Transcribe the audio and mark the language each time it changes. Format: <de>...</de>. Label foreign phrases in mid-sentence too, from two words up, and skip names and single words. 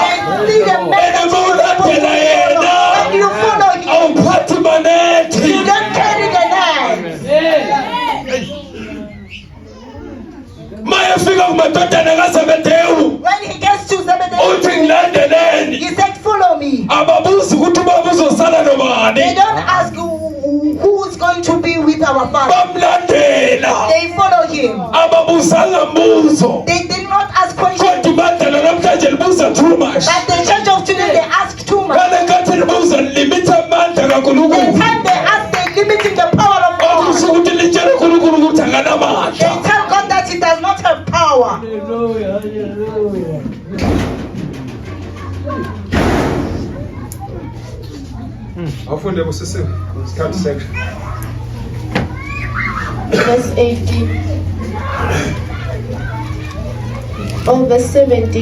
<en>They see the message. When you follow him,</en> <zu>Awuphathi manethi.</zu> <en>you don't carry the name.</en> <zu>Maye fika kumadodana kaZebhediya.</zu> <en>When he gets to</en> <zu>Uthi Zebedee, ngilandeleni.</zu> <en>he said, follow me.</en> <zu>Ababuzi ukuthi ubaba uzosala</zu> <en>They</en> <zu>nobani.</zu> <en>don't ask who is going to be with our father.</en> <zu>Bamlandela.</zu> <en>They follow him.</en> <zu>Ababuzanga mbuzo.</zu> <en>They did not ask questions.</en> <zu>Kodwa ibandla namhlanje libuza</zu> <en>too much. But the church of today, they ask too much.</en> <zu>Kale kathi libuza limitha amandla</zu> <en>The</en> <zu>kaNkulunkulu.</zu> <en>time they ask, they limiting the power of</en> <zu>Okusho</zu> <en>God.</en> <zu>ukuthi litshele uNkulunkulu ukuthi</zu> <en>They</en> <zu>akanamandla.</zu> <en>tell God that he does not have power. Hallelujah. Hallelujah.</en> <zu>Awufunde busisiwe. Isikhathi sekho.</zu> <en>Verse 18. Verse 17.</en>